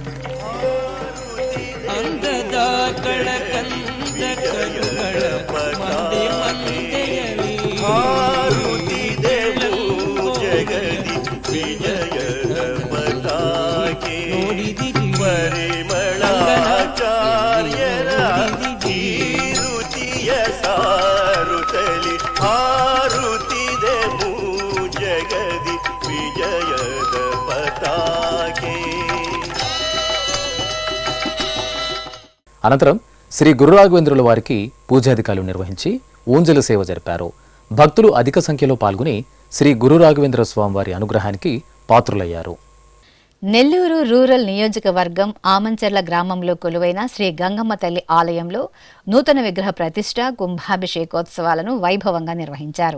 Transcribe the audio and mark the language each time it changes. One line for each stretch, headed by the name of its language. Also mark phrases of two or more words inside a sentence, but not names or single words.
Kannada: ಅಂದದ ಕಳಕಂದ ಕರುಗಳ ಮಂದೆ ಮಂದೆಯಲಿ, ಜಗದಿ ವಿಜಯದ ಪತಾಕೆ ಪರಿಮಳಾಚಾರ್ಯರ ರುಚಿಯ ಸಾರುತ್ತಲಿ ಹಾರುತ್ತಿದೆ ಜಗದಿ ವಿಜಯದ ಪತಾಕೆ.
Telugu: అనంతరం శ్రీ గురు రాఘవేంద్రుల వారికి పూజాధికారులు నిర్వహించి ఊంజల సేవ జరిపారు. భక్తులు అధిక సంఖ్యలో పాల్గొని శ్రీ గురు రాఘవేంద్ర స్వామివారి అనుగ్రహానికి పాత్రులయ్యారు. నెల్లూరు రూరల్ నియోజకవర్గం ఆమంచెర్ల గ్రామంలో కొలువైన శ్రీ గంగమ్మ తల్లి ఆలయంలో నూతన విగ్రహ ప్రతిష్ఠ, కుంభాభిషేకోత్సవాలను వైభవంగా నిర్వహించారు.